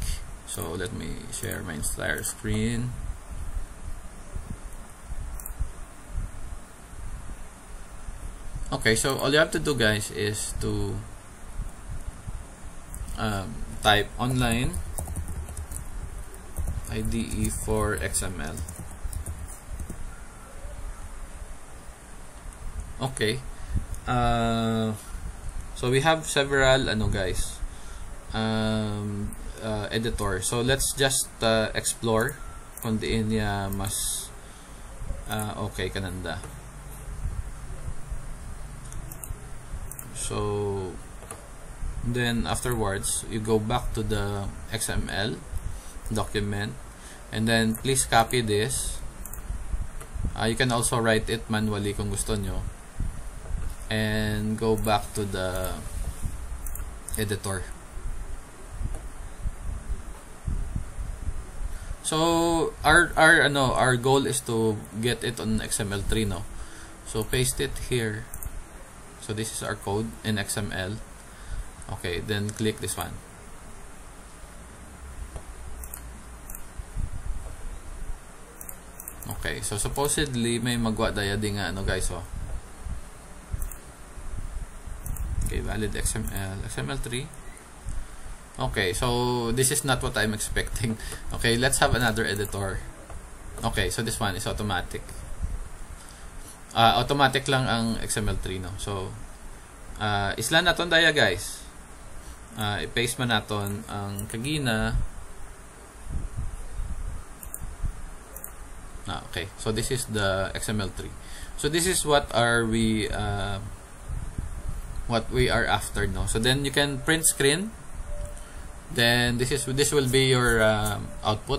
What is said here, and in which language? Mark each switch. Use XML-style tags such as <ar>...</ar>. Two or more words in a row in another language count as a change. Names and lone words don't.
<en>So let me share my entire screen. Okay, so all you have to do, guys, is to type online IDE for XML. Okay, so we have several guys, editor. So let's just explore</en> <hil>kung diin niya mas okay kananda.</hil> <en>So then afterwards, you go back to the XML document, and then please copy this. You can also write it manually</en> <tl>kung gusto nyo,</tl> <en>and go back to the editor. So our goal is to get it on XML3, no? So paste it here. So this is our code in XML. Okay, then click this one.</en> <hil>Okay, so supposedly may magwa daya din nga guys, oh.</hil> <en>Okay, valid XML, XML3. Okay, so this is not what I'm expecting. Okay, let's have another editor. Okay, so this one is automatic.</en> <hil>Automatic lang ang XML3, no? So islan naton daya, guys. I-paste man naton ang kagina.</hil> <en>Okay, so this is the XML3. So this is what we are after, no? So then you can print screen. Then this will be your output.</en>